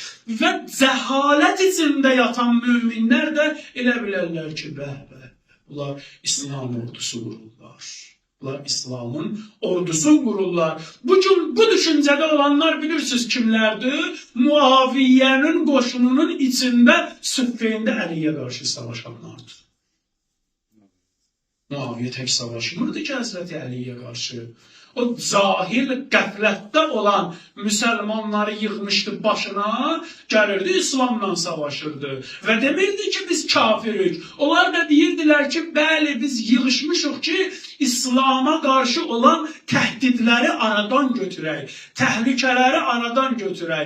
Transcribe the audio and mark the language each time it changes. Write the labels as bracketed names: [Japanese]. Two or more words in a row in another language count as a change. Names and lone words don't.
[Azerbaijani] Və cəhalət içində yatan müminlər də elə bilərlər ki, bunlar İslam ordusu qururlar. Bunlar İslamın ordusu qururlar. Bugün bu düşüncədə olanlar bilirsiniz kimlərdir? Muaviyyənin qoşununun içində Süffeyndə Əliyə qarşı savaşanlardır. [Turkish] Muaviye tek savaşmırdı ki Hazreti Ali'ye karşı. [Azerbaijani] O cahil qəflətdə olan Müslümanları yığmışdı başına, gəlirdi İslamla savaşırdı. Və demirdi ki biz kafirik. Onlar da deyirdilər ki bəli biz yığışmışıq ki İslam'a qarşı olan təhdidləri aradan götürək, təhlükələri aradan götürək.